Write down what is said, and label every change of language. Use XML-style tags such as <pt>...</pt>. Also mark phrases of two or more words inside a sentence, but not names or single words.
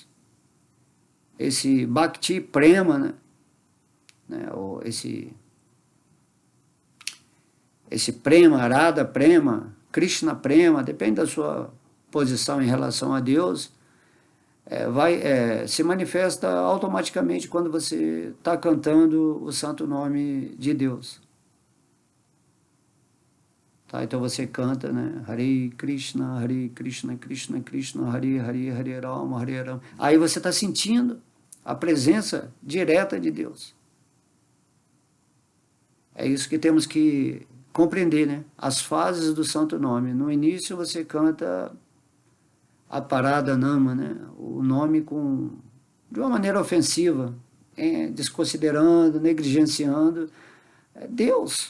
<pt>Esse Bhakti Prema, né, ou esse Prema, Radha Prema, Krishna Prema, depende da sua posição em relação a Deus, se manifesta automaticamente quando você está cantando o santo nome de Deus. Tá? Então você canta, né?</pt> <sa>हरे कृष्ण कृष्ण कृष्ण हरे हरे हरे राम हरे राम.</sa> <pt>Aí você está sentindo a presença direta de Deus. É isso que temos que compreender, né? As fases do santo nome. No início você canta a</pt> <sa>पराद नाम,</sa> <pt>né? O nome de uma maneira ofensiva, desconsiderando, negligenciando Deus.</pt>